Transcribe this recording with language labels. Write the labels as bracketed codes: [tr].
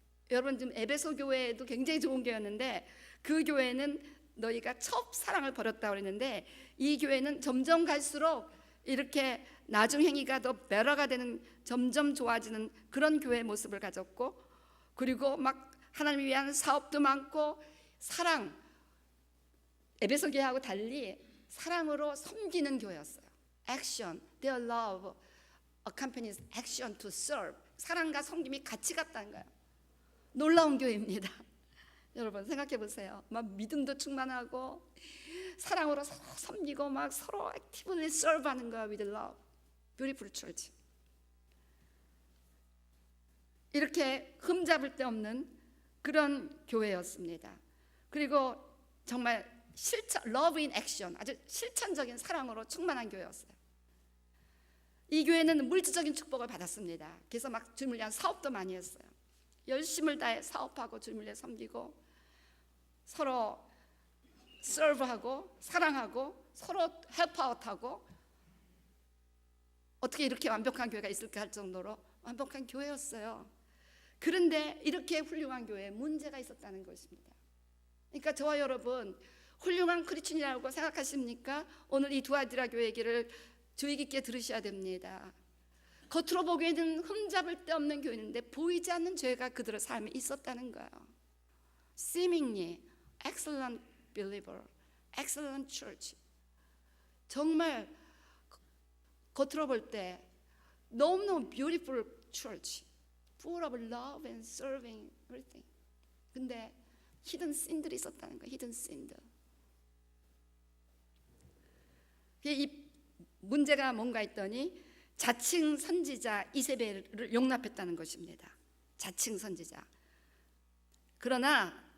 [ko] 여러분 지금 에베소 교회도 굉장히 좋은 교회였는데 그 교회는 너희가 첫 사랑을 버렸다고 그랬는데 이 교회는 점점 갈수록 이렇게 나중 행위가 더 베러가 되는, 점점 좋아지는 그런 교회의 모습을 가졌고, 그리고 막 하나님을 위한 사업도 많고 사랑, 에베소 교회하고 달리 사랑으로 섬기는 교회였어요. [en] Action, their love accompanies action to serve. [ko] 사랑과 섬김이 같이 갔다는 거예요. 놀라운 교회입니다. 여러분 생각해 보세요. 막 믿음도 충만하고 사랑으로 서로 섬기고 막 서로 [en] actively serve [ko] 하는 거예요. [en] With love, beautiful church. [ko] 이렇게 흠잡을 데 없는 그런 교회였습니다. 그리고 정말 실천, [en] love in action, [ko] 아주 실천적인 사랑으로 충만한 교회였어요. 이 교회는 물질적인 축복을 받았습니다. 그래서 막 주님을 위한 사업도 많이 했어요. 열심을 다해 사업하고 주님을 위해 섬기고 서로 서브하고 사랑하고 서로 헬프아웃하고, 어떻게 이렇게 완벽한 교회가 있을까 할 정도로 완벽한 교회였어요. 그런데 이렇게 훌륭한 교회에 문제가 있었다는 것입니다. 그러니까 저와 여러분 훌륭한 크리스천이라고 생각하십니까? 오늘 이 두아디라 교회 얘기를 주의 깊게 들으셔야 됩니다. 겉으로 보기에는 흠잡을 데 없는 교회인데 보이지 않는 죄가 그들의 삶에 있었다는 거예요. [en] Seemingly excellent believer, excellent church. [ko] 정말 겉으로 볼 때 너무너무 [en] beautiful church, full of love and serving everything. [ko] 근데 hidden sin들이 있었다는 거예요. hidden sin들. 이 문제가 뭔가 했더니 자칭 선지자 이세벨을 용납했다는 것입니다. 자칭 선지자. 그러나